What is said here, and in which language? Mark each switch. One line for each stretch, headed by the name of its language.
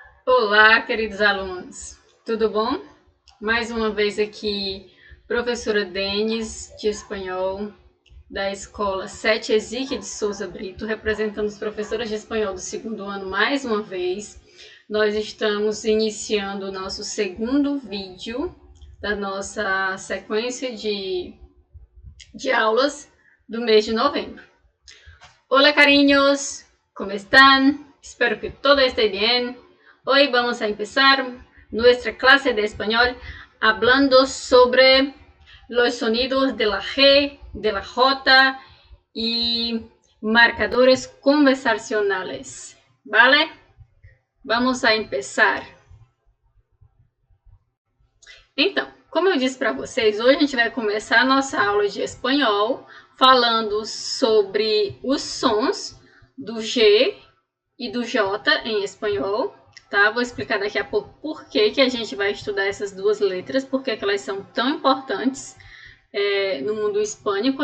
Portuguese: Olá, queridos alunos, tudo bom? Mais uma vez aqui, professora Denis, de espanhol, da escola 7 Ezequiel de Souza Brito, representando os professores de espanhol do segundo ano mais uma vez. Nós estamos iniciando o nosso segundo vídeo da nossa sequência de aulas do mês de novembro.
Spanish: Hola, cariños, ¿cómo están? Espero que todo esté bien. Hoy vamos a empezar nuestra clase de español hablando sobre los sonidos de la G, de la J y marcadores conversacionales, ¿vale? Vamos a empezar.
Portuguese: Então, como eu disse para vocês, hoje a gente vai começar a nossa aula de espanhol falando sobre os sons do G e do J em espanhol. Tá? Vou explicar daqui a pouco por que a gente vai estudar essas duas letras, porque que elas são tão importantes no mundo hispânico.